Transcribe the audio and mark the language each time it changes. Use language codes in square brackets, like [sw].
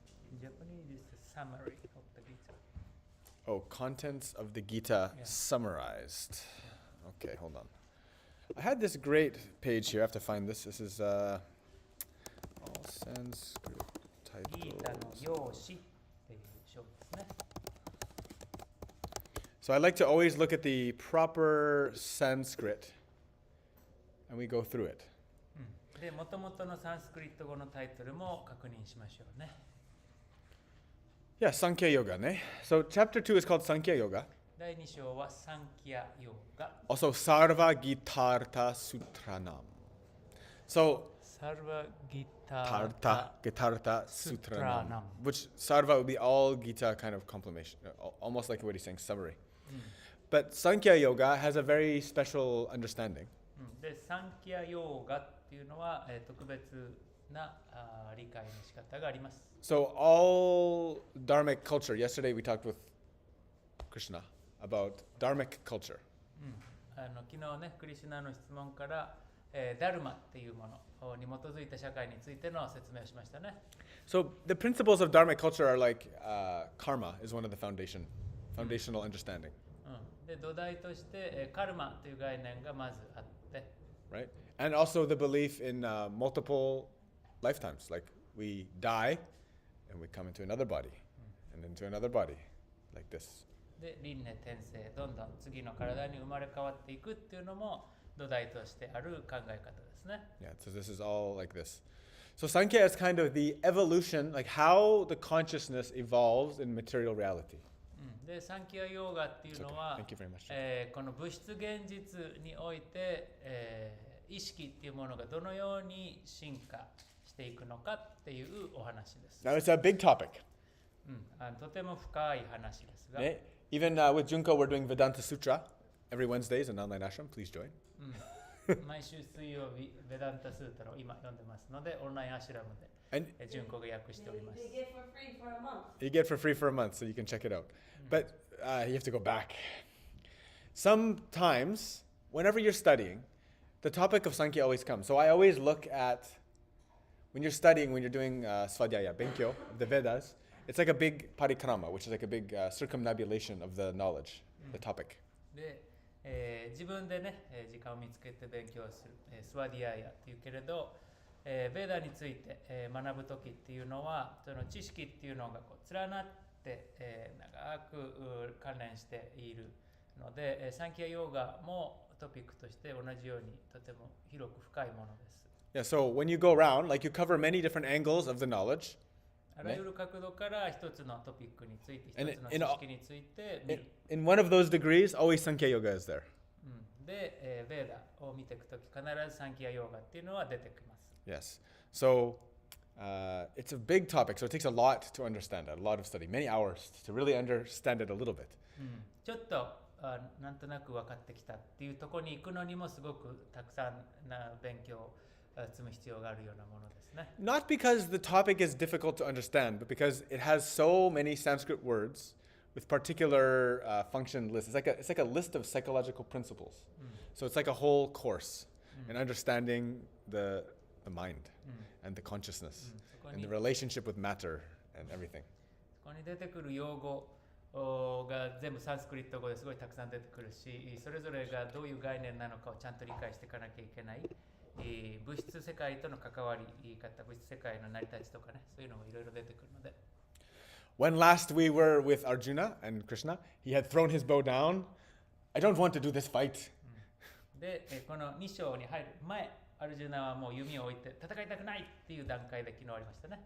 [en] In Japanese, it's a summary of the Gita. Oh, contents of the Gita Yeah. summarized. Okay, hold on. I had this great page here. I have to find this. This is all Sanskrit [ja] ギータの [en] titles. [ja] 用紙っていう章ですね。 [en] So I like to always look at the proper Sanskrit, and we go through it. [ja] で、元々のサンスクリット語のタイトルも確認しましょうね。 [en] Yeah, Sankhya Yoga, ne? So chapter 2 is called Sankhya Yoga. [ja] 第2章はサンキャヨガ。 [en] Also Sarva Gitartha Sutranam. So [ja] サルバギタ [sa] Tartha Gitartha Sutranam, Sutranam. [en] which Sarva would be all Gita kind of compilation, almost like what he's saying, summary. But Sankhya Yoga has a very special understanding. [ja] で、サンキャヨガっていうのは、特別な理解の仕方があります。 [en] So all Dharmic culture, yesterday we talked with Krishna about Dharmic culture. [ja] 昨日ね、クリシュナの質問から、ダルマっていうものに基づいた社会についての説明をしましたね。 [en] So the principles of Dharmic culture are like karma is one of the foundational understanding, [ja] で、土台として、カルマという概念がまずあって、 [en] right? And also the belief in multiple lifetimes, like we die and we come into another body and into another body, like this. [ja] で、輪廻転生、どんどん次の体に生まれ変わっていくっていうのも土台としてある考え方ですね。 [en] Yeah, so this is all like this. So Sankhya is kind of the evolution, like how the consciousness evolves in material reality. [ja] で、サンキャヨーガっていうのは、 [en] Thank you very much. [ja] この物質現実において、意識っていうものがどのように進化していくのかっていうお話です。 [en] Now it's a big topic. [ja] とても深い話ですが、 [en] Okay? Even with Junko, we're doing Vedanta Sutra every Wednesdays in online ashram. Please join. [ja] 毎週水曜日、ベダンタスータラを今読んでますので、オンラインアシュラム [en] And [ja] で純子が訳しております。 [en] They get for free for a month. you get for free for a month, so you can check it out. But you have to go back. Sometimes, whenever you're studying, the topic of Sankhya always comes. So I always look at, when you're studying, when you're doing Svadhyaya, Benkyo, of the Vedas, it's like a big parikrama, which is like a big circumnavigation of the knowledge, the topic. [ja] で、自分でね、時間を見つけて勉強する、スワディアヤっていうけれど、ベーダについて、学ぶときっていうのは、その知識っていうのがこう連なって、長く関連しているので、サンキャヨーガもトピックとして同じようにとても広く深いものです。 [en] Yeah, so when you go around, like you cover many different angles of the knowledge. [ja] あらゆる角度から一つのトピックについて、一 [en] And [ja] つの [en] in [ja] 知 [en] all- [ja] 識について見る。 [en] In one of those degrees, always Sankhya Yoga is there. [ja] で、ベーダを見ていくとき、必ずサンキャヨーガっていうのは出てきます。 [en] Yes. So it's a big topic, so it takes a lot to understand it, a lot of study, many hours to really understand it a little bit. [ja] ちょっとなんとなく分かってきたっていうところに行くのにもすごくたくさんな勉強を積む必要があるようなものですね。 [en] Not because the topic is difficult to understand, but because it has so many Sanskrit words with particular function lists. It's like a list of psychological principles. So it's like a whole course in understanding the the mind and the consciousness [ja] そこ [en] and [ja] に [en] the relationship with matter and everything. [ja] ここに出てくる用語が全部サンスクリット語ですごいたくさん出てくるし、それぞれがどういう概念なのかをちゃんと理解していかなきゃいけない。物質世界との関わり方、物質世界の成り立ちとかね、そういうのがいろいろ出てくるので。 [en] When last we were with Arjuna and Krishna, he had thrown his bow down. I don't want to do this fight. [ja] で、この2章に入る前、アルジュナはもう弓を置いて戦いたくないっていう段階で昨日ありましたね。